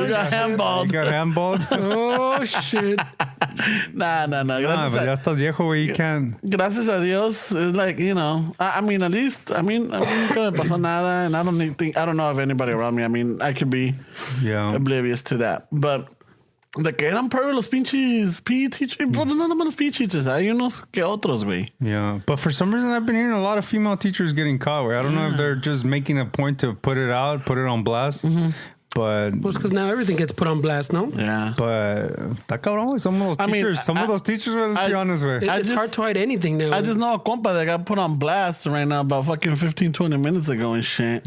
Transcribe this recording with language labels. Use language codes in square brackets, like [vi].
[en] we got handball. You got handballed? Oh, shit. Nah. Nah, but [es] ya estás viejo, güey. [en] You can't. [es] Gracias a Dios, [en] it's like, you know, I mean, at least, I mean, [es] nunca me pasó nada, [en] and I don't know of anybody around me. I mean, I could be oblivious to that. [es] But de que eran peor los pinches PE teachers, pues no nomás los PE teachers, hay unos que otros, güey. [en] Yeah, but for some reason, I've been hearing a lot of female teachers getting caught, where I don't know if they're just making a point to put it on blast. But well, because now everything gets put on blast, no? Yeah. But [es] está cabrón, [en] some of those teachers, let's be honest, with. It's hard to hide anything now. I just know a compa that got put on blast right now about fucking 15, 20 minutes ago and shit.